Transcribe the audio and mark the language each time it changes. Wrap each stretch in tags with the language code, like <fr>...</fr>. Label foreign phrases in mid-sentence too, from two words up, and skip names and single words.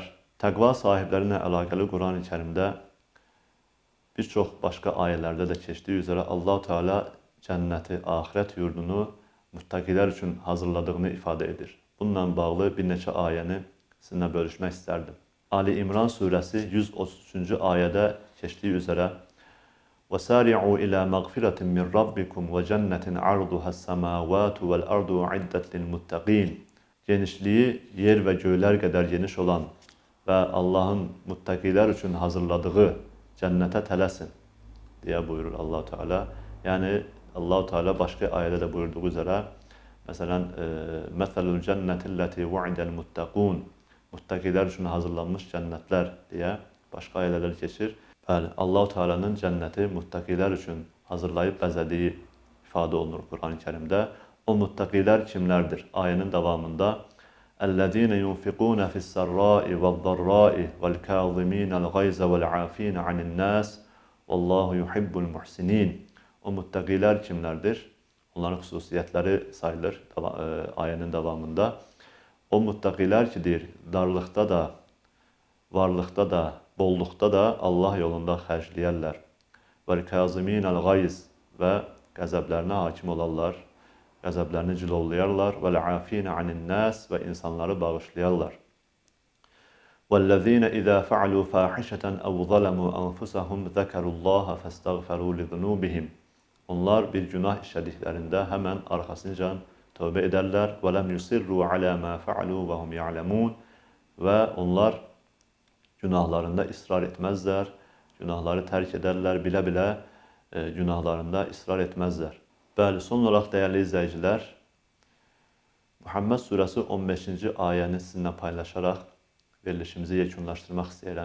<az>Təqva sahibləri ilə əlaqəli Quran-ı Kərimdə bir çox başqa ayələrdə də keçdiyi üzrə Allah-u Teala cənnəti, axirət yurdunu muttaqilər üçün hazırladığını ifadə edir. Bununla bağlı bir neçə ayəni sizinlə bölüşmək istərdim. Ali İmran surəsi 133-cü ayədə keçdiyi üzrə</az> <ar>وَسَارِعُوا إِلَى مَغْفِرَةٍ مِّنْ رَبِّكُمْ وَجَنَّةٍ عَرْضُهَا السَّمَاوَاتُ وَالْأَرْضُ عِدَّةٌ لِلْمُتَّقِينَ.</ar> <az>Genişliyi yer və göylər qədər geniş olan və Allahın muttaqilər üçün hazırladığı cənnətə tələsin deyə buyurur Allah-u Teala. Yəni Allah-u Teala başqa ayədə də buyurduğu üzrə, məsələn,</az> <ar>مَثَلُ الْجَنَّةِ الَّتِي وُعِدَ الْمُتَّقُونَ.</ar> <az>Muttaqilər üçün hazırlanmış cənnətlər deyə başqa ayələr keçir. Bəli, Allah-u Teala'nın cənnəti muttaqilər üçün hazırlayıb bəzədiyi ifadə olunur Quran-ı Kərimdə. O muttaqilər kimlərdir? Ayənin davamında</az> <ar>اَلَّذ۪ينَ يُنْفِقُونَ فِي السَّرَّاءِ وَالضَّرَّاءِ وَالْكَاظِم۪ينَ الْغَيْزَ وَالْعَاف۪ينَ عَنِ النَّاسِ وَاللّٰهُ يُحِبُّ الْمُحْسِن۪ينَ.</ar> <az>O muttaqilər kimlərdir? Onların xüsusiyyətləri sayılır ayənin davamında. O muttaqilər ki, deyir, darlıqda da, varlıqda da, bolluqda da Allah yolunda xərcləyərlər.</az> <ar>والكاظمين الغيظ və qəzəblərinə hakim olarlar, qəzəblərini cilovlayarlar. والعافين عن الناس</ar> <az>və insanları bağışlayarlar.</az> <ar>وَالَّذِينَ إِذَا فَعَلُوا فَاحِشَةً أَوْ ظَلَمُوا أَنفُسَهُمْ ذَكَرُوا اللَّهَ فَاسْتَغْفَرُوا لِذُنُوبِهِمْ.</ar> <az>Onlar bir günah işlədiklərində həmən arxasınca tövbə edərlər.</az> <ar>وَلَمْ يُصِرُّوا عَلَى مَا فَعَلُوا وَهُمْ يَعْلَمُونَ.</ar> <az>Və onlar günahlarında israr etməzlər, günahları tərk edərlər, bilə-bilə günahlarında israr etməzlər. Bəli, son olaraq dəyərli izləyicilər, Muhammed surəsi 15-ci ayəni sizinlə paylaşaraq verilişimizi yekunlaşdırmaq istəyirəm.</az>